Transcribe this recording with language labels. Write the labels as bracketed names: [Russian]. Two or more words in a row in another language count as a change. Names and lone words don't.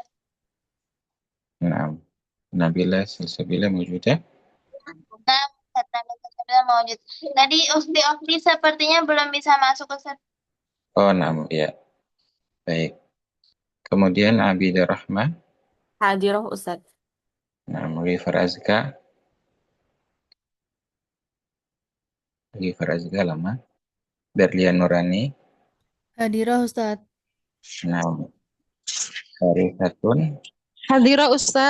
[Indonesian] Nah, Nabila Salsabila موجودة. Nah, Ustaz Nabila mewujud. Tadi Ukti sepertinya belum bisa masuk Ustaz. Oh, naam, ya. Baik. Kemudian Abidah Rahmah. Hadirah Ustaz. Naam, Ghifar Azka. Ghifar Azka lama. Berlian Nurani. Hadirah Ustaz. Naam. Harifatun. Hadirah Ustaz.